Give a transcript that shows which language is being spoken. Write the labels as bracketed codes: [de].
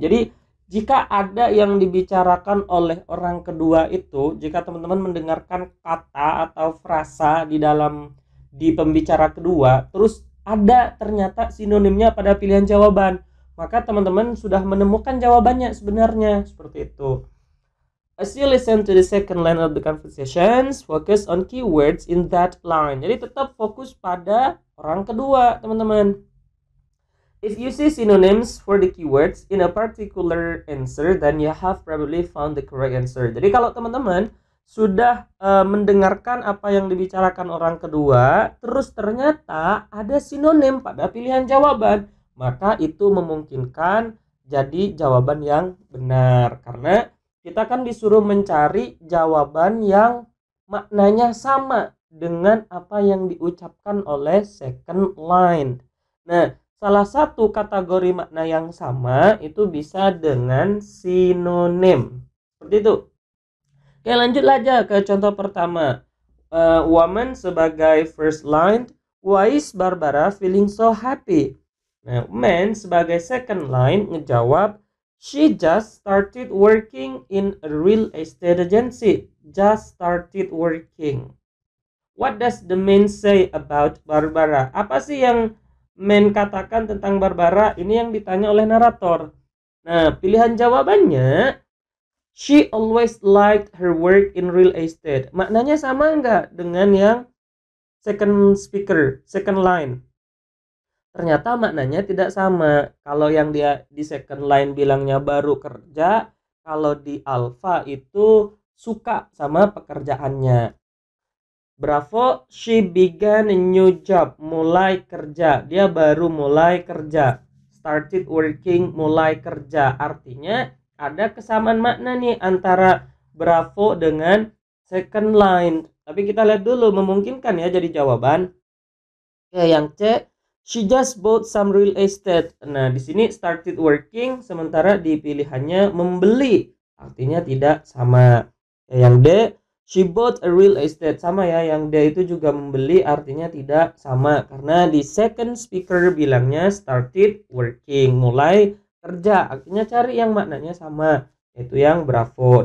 [id] Jadi jika ada yang dibicarakan oleh orang kedua itu, jika teman-teman mendengarkan kata atau frasa di pembicara kedua, terus ada ternyata sinonimnya pada pilihan jawaban, maka teman-teman sudah menemukan jawabannya sebenarnya, seperti itu. [en] As you listen to the second line of the conversations, focus on keywords in that line. [id] Jadi tetap fokus pada orang kedua, teman-teman. [en] If you see synonyms for the keywords in a particular answer, then you have probably found the correct answer. [id] Jadi kalau teman-teman sudah mendengarkan apa yang dibicarakan orang kedua, terus ternyata ada sinonim pada pilihan jawaban, maka itu memungkinkan jadi jawaban yang benar. Karena kita kan disuruh mencari jawaban yang maknanya sama dengan apa yang diucapkan oleh [en] second line. [id] Nah, salah satu kategori makna yang sama itu bisa dengan sinonim. Seperti itu. Oke, lanjut aja ke contoh pertama. [en] Woman [id] sebagai [en] first line. Why is Barbara feeling so happy? [id] Nah, [en] man [id] sebagai [en] second line [id] ngejawab, [en] she just started working in a real estate agency. Just started working. What does the man say about Barbara? [id] Apa sih yang men katakan tentang Barbara? Ini yang ditanya oleh narator. Nah, pilihan jawabannya, [en] she always liked her work in real estate. [id] Maknanya sama enggak dengan yang [en] second speaker, second line? [id] Ternyata maknanya tidak sama. Kalau yang dia di [en] second line [id] bilangnya baru kerja, kalau di alpha itu suka sama pekerjaannya. [en] Bravo, she began a new job. [id] Mulai kerja. Dia baru mulai kerja. [en] Started working, [id] mulai kerja. Artinya ada kesamaan makna nih antara Bravo dengan [en] second line. [id] Tapi kita lihat dulu, memungkinkan ya jadi jawaban. Oke, yang [en] C, she just bought some real estate. [id] Nah, di sini [en] started working, [id] sementara di pilihannya membeli. Artinya tidak sama. Yang [en] D, she bought a real estate. [id] Sama ya, yang D itu juga membeli, artinya tidak sama. Karena di [en] second speaker [id] bilangnya [en] started working, [id] mulai kerja. Artinya cari yang maknanya sama, yaitu yang Bravo.